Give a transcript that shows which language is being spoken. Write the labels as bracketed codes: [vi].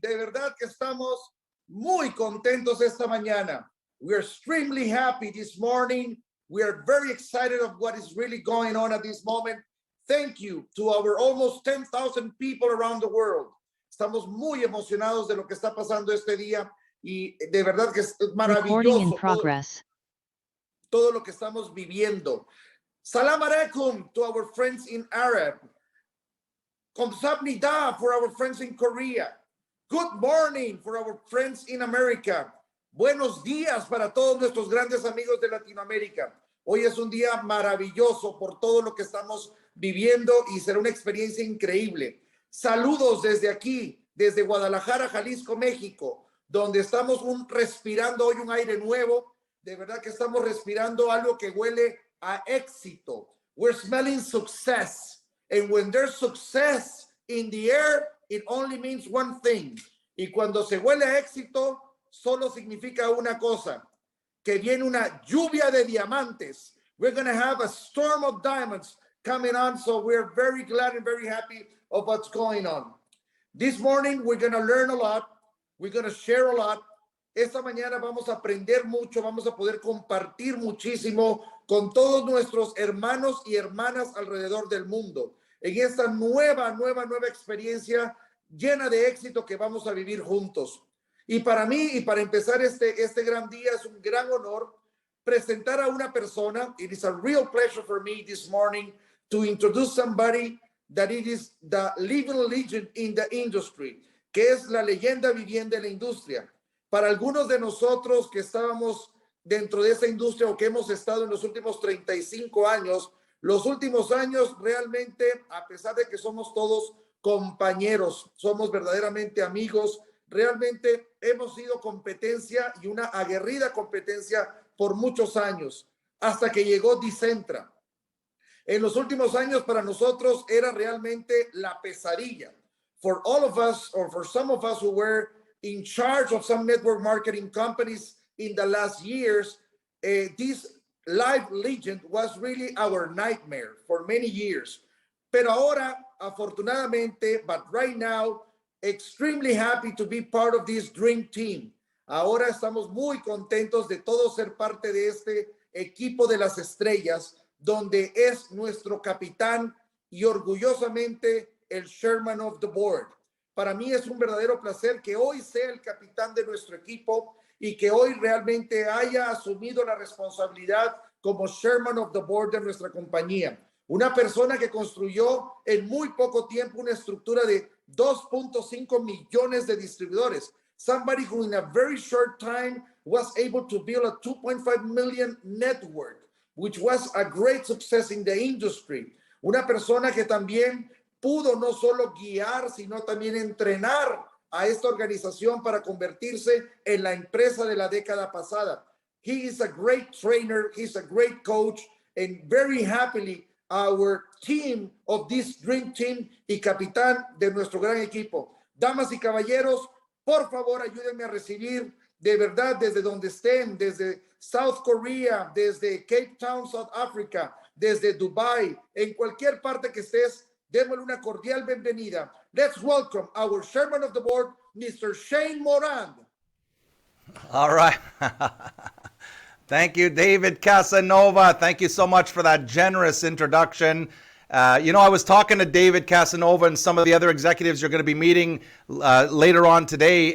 [es] De verdad que estamos muy contentos esta mañana. [en] We are extremely happy this morning. We are very excited of what is really going on at this moment. Thank you to our almost 10,000 people around the world. [es] Estamos muy emocionados de lo que está pasando este día y de verdad que es maravilloso todo lo que estamos viviendo. [ar] Salam alaikum [en] to our friends in Arab. Kamsahamnida for our friends in Korea. Good morning for our friends in America. [es] Buenos días para todos nuestros grandes amigos de Latinoamérica. Hoy es un día maravilloso por todo lo que estamos viviendo y será una experiencia increíble. Saludos desde aquí, desde Guadalajara, Jalisco, México, donde estamos respirando hoy un aire nuevo. De verdad que estamos respirando algo que huele a éxito. [en] We're smelling success. And when there's success in the air, it only means one thing. [es] Y cuando se huele a éxito, solo significa una cosa, que viene una lluvia de diamantes. [en] We're going to have a storm of diamonds coming on, so we're very glad and very happy of what's going on. This morning, we're going to learn a lot. We're going to share a lot. [es] Esta mañana vamos a aprender mucho, vamos a poder compartir muchísimo con todos nuestros hermanos y hermanas alrededor del mundo en esta nueva experiencia llena de éxito que vamos a vivir juntos. Y para mí, y para empezar este gran día, es un gran honor presentar a una persona. [en] It is a real pleasure for me this morning to introduce somebody that it is the living legend in the industry, [es] que es la leyenda viviente de la industria. Para algunos de nosotros que estábamos dentro de esa industria o que hemos estado en los últimos 35 años, los últimos años realmente, a pesar de que somos todos compañeros, somos verdaderamente amigos, realmente hemos sido competencia y una aguerrida competencia por muchos años, hasta que llegó Decentra. En los últimos años para nosotros era realmente la pesadilla. [en] For all of us, or for some of us who were in charge of some network marketing companies in the last years, this live legend was really our nightmare for many years. [es] Pero ahora, afortunadamente, [en] but right now, extremely happy to be part of this dream team. [es] Ahora estamos muy contentos de todos ser parte de este equipo de las estrellas, donde es nuestro capitán y orgullosamente el chairman of the board. Para mí es un verdadero placer que hoy sea el capitán de nuestro equipo y que hoy realmente haya asumido la responsabilidad como chairman of the board de nuestra compañía. Una persona que construyó en muy poco tiempo una estructura de 2.5 millones de distribuidores. Somebody who in a very short time was able to build a 2.5 million network, which was a great success in the industry. Una persona que también pudo no solo guiar, sino también entrenar a esta organización para convertirse en la empresa de la década pasada. [en] He is a great trainer, he's a great coach, and very happily our team of this dream team [es] y capitán de nuestro gran equipo. Damas y caballeros, por favor ayúdenme a recibir de verdad desde donde estén, desde South Korea, desde Cape Town, South Africa, desde Dubai, en cualquier parte que estés, Démosle una cordial bienvenida. [en] Let's welcome our chairman of the board, Mr. Shane Moran. All right. Thank you, David Casanova. Thank you so much for that generous introduction. I was talking to David Casanova and some of the other executives you're going to be meeting later on today.